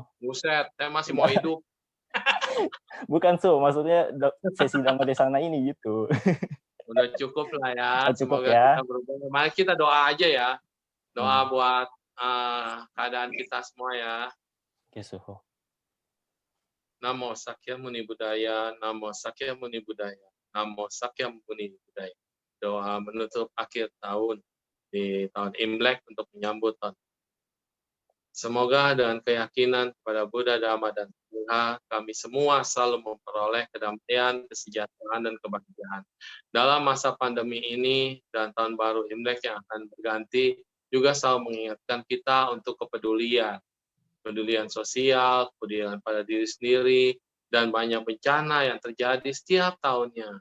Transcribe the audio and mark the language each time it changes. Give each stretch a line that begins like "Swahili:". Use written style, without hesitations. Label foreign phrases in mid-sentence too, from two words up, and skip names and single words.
Indonesian: Buset, saya masih mau hidup. Bukan, So. Maksudnya sesi
Pali: Dhamma Desana
Indonesian: ini gitu. Udah cukup lah ya. Cukup Semoga ya. kita berubah. Mari kita doa aja ya. Doa buat keadaan kita semua ya. Oke, Suhu.
Pali: Namo Sakyamuni Buddhaya, Namo Sakyamuni Buddhaya, Namo Sakyamuni Buddhaya.
Indonesian: Doa menutup akhir tahun di tahun Imlek untuk menyambut tahun. Semoga dengan keyakinan kepada Buddha, Dhamma, dan Sangha sehingga kami semua selalu memperoleh kedamaian, kesejahteraan, dan kebahagiaan. Dalam masa pandemi ini dan tahun baru Imlek yang akan berganti, juga selalu mengingatkan kita untuk kepedulian sosial, kepedulian pada diri sendiri, dan banyak bencana yang terjadi setiap tahunnya.